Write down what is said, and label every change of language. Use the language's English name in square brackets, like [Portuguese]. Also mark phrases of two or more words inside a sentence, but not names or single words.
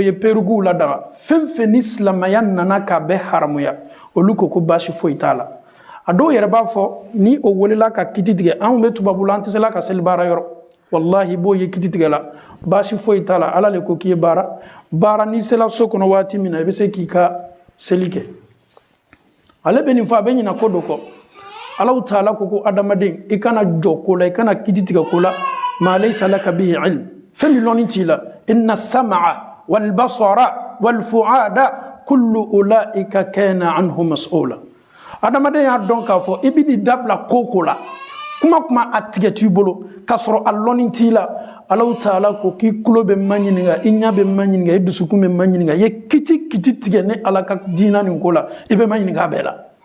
[Bambara] ye peruguw ladaga fɛn fɛn ni silamɛya nana k'a bɛ haramuya olu ko baasi foyi t'a la a dɔw yɛrɛ b'a fɔ ni o welela ka kiti tigɛ anw bɛ tubabula an tɛ se la ka seli baara yɔrɔ wallahi b'o ye kiti tigɛ la baasi foyi t'a la ala le ko k'i ye baara n'i sela so kɔnɔ waati min na i bɛ se k'i ka seli kɛ ale bɛ nin fɔ a bɛ ɲina ko dɔ kɔ Allahu taala ko adamaden i kana jɔ ko la i kana kiti tigɛ ko la [Arabic] ما ليس لك به علم [Bambara] fɛn min lɔnni t'i la [Arabic] إن السمع والبصر والفؤاد كل أولئك كان عنه مسؤولا [Bambara] adamaden y'a dɔn k'a fɔ i bɛ nin dabila ko la kuma a tigɛ t'i bolo k'a sɔrɔ a lɔnni t'i la Allahu taala ko k'i tulo bɛ ma ɲininka i ɲɛ bɛ ma ɲininka i dusukun bɛ ma ɲininka i ye kiti tigɛ ni ala ka diina nin ko la i bɛ ma ɲininka a bɛɛ la